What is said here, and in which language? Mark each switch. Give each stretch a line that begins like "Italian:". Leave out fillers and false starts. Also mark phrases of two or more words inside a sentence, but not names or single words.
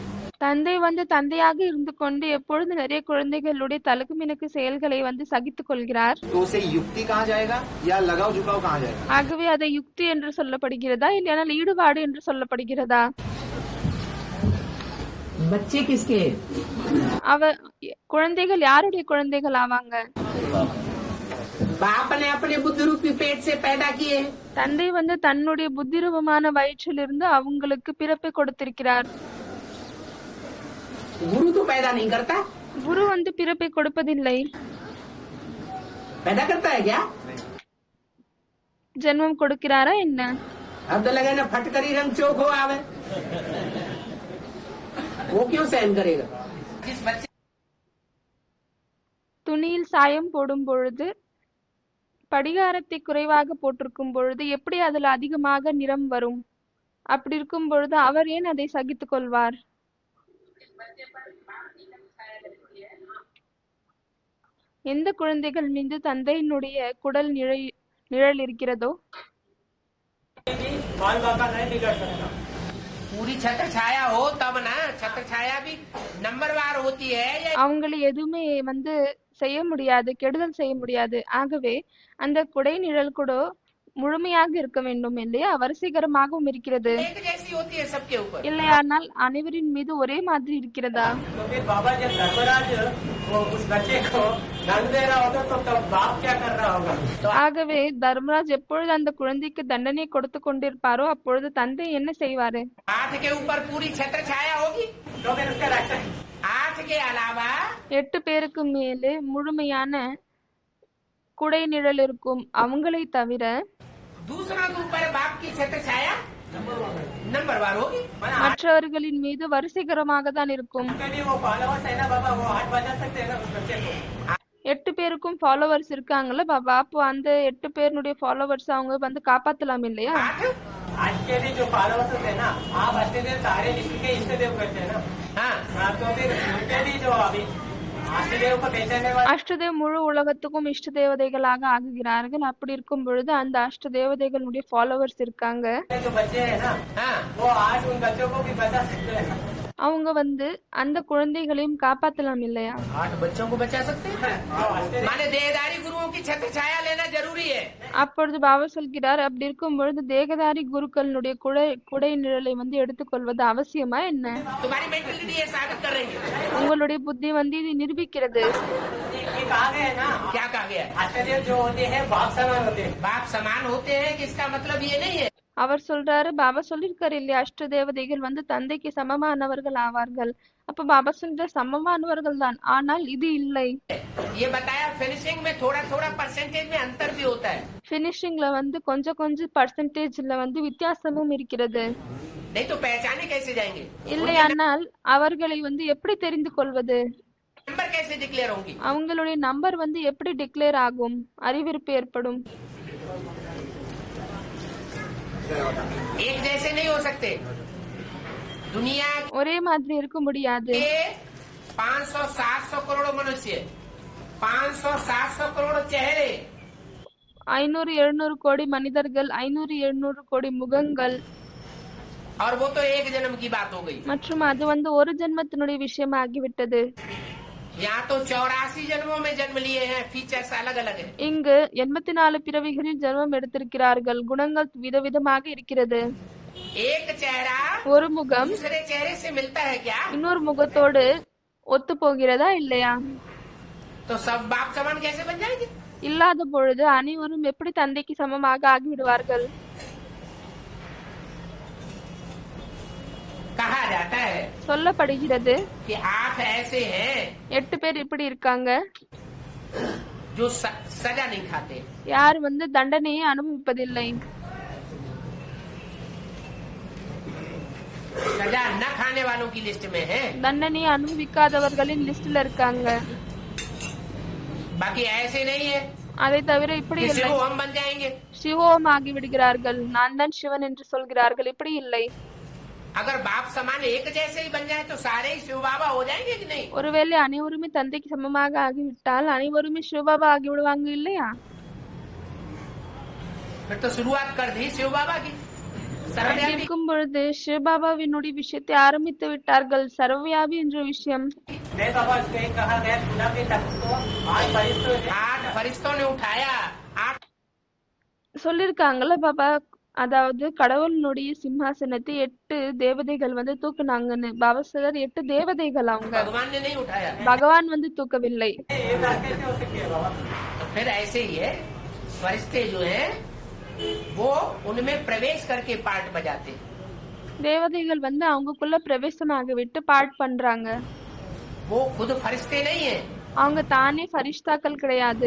Tamil: தந்தை வந்து தந்தையாக இருந்து கொண்டு எப்பொழுது நிறைய குழந்தைகளுடைய தலுக்கு மினுக்கு செயல்களை வந்து சகித்துக் கொள்கிறார்।
Hindi: तो उसे युक्ति कहा जाएगा या लगाव झुकाव कहा जाएगा?
Tamil: ஆகவே அதை யுக்தி என்று சொல்லப்படுகிறதா இல்லையானால் ஈடுபாடு என்று சொல்லப்படுகிறதா?
Hindi: बच्चे किसके?
Tamil: குழந்தைகள் யாருடைய குழந்தைகள் ஆவாங்க?
Hindi: बाप ने अपने बुद्धि रूपी पेट से पैदा किए।
Tamil: தந்தை வந்து தன்னுடைய புத்திரூபமான வயிற்றிலிருந்து அவங்களுக்கு பிறப்பை கொடுத்திருக்கிறார்।
Hindi: गुरु तो पैदा नहीं करता।
Tamil: குரு வந்து பிறப்பை கொடுப்பதில்லை।
Hindi: पैदा करता है क्या?
Tamil: ஜென்மம் கொடுக்கிறாரா என்ன?
Hindi: अब तो लगे ना फटकरी रंग चोक हो आवे, वो क्यों सहन करेगा? जिस बच्चे
Tamil: துணியில் சாயம் போடும் பொழுது படிகாரத்தை குறைவாக போட்டிருக்கும் பொழுது எப்படி அதுல அதிகமாக நிறம் வரும்? அப்படி இருக்கும் பொழுது அவர் ஏன் அதை சகித்துக் கொள்வார்? எந்த குழந்தைகள் மீது தந்தையினுடைய குடல் நிழல் இருக்கிறதோ
Hindi: पूरी छत्र छाया हो तब ना, छत्र छाया भी नंबरवार होती है।
Tamil: அவங்களை எதுவுமே வந்து செய்ய முடியாது, கெடுதல் செய்ய முடியாது। ஆகவே அந்த குடை நிழல் கூட முழுமையாக இருக்க வேண்டும் இல்லையா, வரிசைகரமாகவும் இருக்கிறது
Hindi: एक जैसी होती है सबके ऊपर।
Tamil: இல்லையானால் அனைவரின் மீது ஒரே மாதிரி இருக்கிறதா?
Hindi: तो फिर बाबा जब धर्मराज वो उस बच्चे को दंड दे रहा होगा तो तब बाप क्या कर रहा होगा?
Tamil: ஆகவே தர்மராஜ் எப்பொழுது அந்த குழந்தைக்கு தண்டனை கொடுத்து கொண்டிருப்பாரோ அப்பொழுது தந்தை என்ன செய்வாரு?
Hindi: 8 के ऊपर पूरी छत्र छाया होगी, तो फिर उसका रक्षा 8 के अलावा
Tamil: 8 பேருக்கு மேலே முழுமையான குடை நிழல் இருக்கும். அவங்களை தவிர
Hindi: दूसरों के ऊपर बाप की छत्र छाया नंबरवार होगी।
Tamil: மற்றவர்களின் மீது வரிசைகரமாக தான் இருக்கும்.
Hindi: वो फॉलोवर्स है ना बाबा, वो 8 बजा सकते हैं ना उस बच्चे को।
Tamil: 8 பேருக்கும் ஃபாலோவர்ஸ் இருக்காங்கல்ல பாபா, அப்போ அந்த 8 பேருடைய ஃபாலோவர்ஸ் அவங்க வந்து காப்பாத்தலாம் இல்லையா?
Hindi: आज के भी जो फॉलोवर्स है ना, आप अष्टदेव सारे विश्व के इष्ट देव करते हैं ना। हाँ, तो फिर उनके भी जो अभी अष्टदेव को पहचानने वाले
Tamil: அஷ்டதேவ் முழு உலகத்துக்கும் இஷ்ட தேவதைகளாக ஆகுகிறார்கள். அப்படி இருக்கும் பொழுது அந்த அஷ்ட தேவதைகளுடைய ஃபாலோவர்ஸ் இருக்காங்க.
Hindi: जो बच्चे हैं ना, वो आज उन बच्चों को भी बचा सकते हैं।
Tamil: அவங்க வந்து அந்த குழந்தைகளையும் காப்பாத்தலாம் இல்லையா?
Hindi: 8 बच्चों को बचा सकते हैं। माने देहधारी गुरुओं की छत्र छाया लेना जरूरी है।
Tamil: அப்பொழுது பாபா சொல்கிறார், அப்படி இருக்கும் பொழுது தேகதாரி குருக்களுடைய குடை நிழலை வந்து எடுத்துக்கொள்வது அவசியமா என்ன?
Hindi: तुम्हारी मेंटलिटी ये साबित कर रही है।
Tamil: உங்களுடைய புத்தி வந்து இது நிரூபிக்கிறது.
Hindi: ये कहा गया है ना, क्या कहा गया? अष्टदेव जो होते हैं बाप समान होते हैं। बाप समान होते हैं कि इसका मतलब ये नहीं है
Tamil: அவர் சொல்றாரு, பாபா சொல்லிருக்காரு இல்லையா, அஷ்ட தேவதைகள் வந்து தந்தைக்கு சமமானவர்கள் ஆவார்கள். அப்ப பாபா சொல்ற சமமானவர்கள் தான், ஆனால் இது இல்லை.
Hindi: ये बताया फिनिशिंग में थोड़ा थोड़ा परसेंटेज में अंतर भी होता है।
Tamil: பினிஷிங்ல வந்து கொஞ்சம் கொஞ்சம் பர்சன்டேஜ்ல வந்து வித்தியாசமும் இருக்கிறது.
Hindi: नहीं तो पहचाने कैसे जाएंगे?
Tamil: இல்லையானால் அவர்களை வந்து எப்படி தெரிந்து கொள்வது?
Hindi: नंबर कैसे डिक्लेयर होंगी?
Tamil: அவங்களுடைய நம்பர் வந்து எப்படி டிக்ளேர் ஆகும், அறிவிப்பு ஏற்படும்?
Hindi: एक जैसे नहीं हो सकते। दुनिया
Tamil: ஒரே மாதிரி இருக்க முடியாது.
Hindi: के 500-700 करोड़ मनुष्य, 500-700 करोड़ चेहरे,
Tamil: 500-700 கோடி மனிதர்கள், 500-700 கோடி முகங்கள்,
Hindi: और वो तो एक जन्म की बात हो गई।
Tamil: மற்றும் அது வந்து ஒரு ஜென்மத்தினுடைய விஷயமாகிவிட்டது.
Hindi: यहाँ तो 84 जन्मों में जन्म लिए हैं, फीचर्स अलग अलग है।
Tamil: இங்கு 84 பிறவிகளில் ஜென்மம் எடுத்திருக்கிறார்கள், குணங்கள் விதவிதமாக இருக்கிறது.
Hindi: एक चेहरा
Tamil: ஒரு முகம்
Hindi: दूसरे चेहरे से मिलता है क्या?
Tamil: இன்னொரு முகத்தோடு ஒத்து போகிறதா இல்லையா?
Hindi: तो सब बाप समान कैसे बन जाएंगे?
Tamil: இல்லாத பொழுது அனைவரும் எப்படி தந்தைக்கு சமமாக ஆகிவிடுவார்கள்?
Hindi: कहा जाता है
Tamil: சொல்லப்படுகிறது
Hindi: कि 8 ऐसे हैं
Tamil: 8 பேர் இப்படி இருக்காங்க
Hindi: जो सजा नहीं खाते,
Tamil: யார் வந்து தண்டனையை அனுபவிப்பதில்லை.
Hindi: सजा न खाने वालों की लिस्ट में है,
Tamil: தண்டனையை அனுபவிக்காதவர்களின் லிஸ்ட்ல இருக்காங்க.
Hindi: बाकी ऐसे नहीं है
Tamil: அதை தவிர இப்படி
Hindi: कि
Tamil: இல்லை,
Hindi: सिर्फ हम बन जाएंगे।
Tamil: சிவோம் ஆகி விடுகிறார்கள், நான் தான் சிவன் என்று சொல்கிறார்கள். இப்படி இல்லை.
Hindi: अगर बाप समान एक जैसे ही बन जाए तो सारे ही शिव बाबा हो जाएंगे कि नहीं?
Tamil: ஒருவேளை அனைவருமே தந்தைக்கு சமமாக ஆகிவிட்டால் அனைவருமே சிவபாபா ஆகி விடுவாங்க இல்லையா?
Hindi: फिर तो शुरुआत कर दी शिव बाबा की।
Tamil: அப்படி இருக்கும் பொழுது சிவபாபாவினுடைய விஷயத்தை ஆரம்பித்து விட்டார்கள், சர்வவியாபி என்ற விஷயம்.
Hindi: 8 फरिश्तों ने उठाया, 8
Tamil: சொல்லிருக்காங்கல்ல பாபா, அதாவது கடவுளுடைய சிம்மாசனத்தை 8 தேவதைகள் வந்து தூக்குனாங்கன்னு. பாபா சார் 8 தேவதைகள், அவங்க
Hindi: भगवान ने नहीं उठाया।
Tamil: பகவான் வந்து தூக்கவில்லை.
Hindi: फिर ऐसे ही है, फरिश्ते जो हैं वो उनमें प्रवेश करके पार्ट बजाते हैं।
Tamil: தேவதைகள் வந்து அவங்களுக்குள்ள பிரவேசமாக விட்டு பாட் பண்றாங்க.
Hindi: वो खुद फरिश्ते नहीं है,
Tamil: அவங்க தானே ஃபரிஷ்தாக்கள் கிடையாது.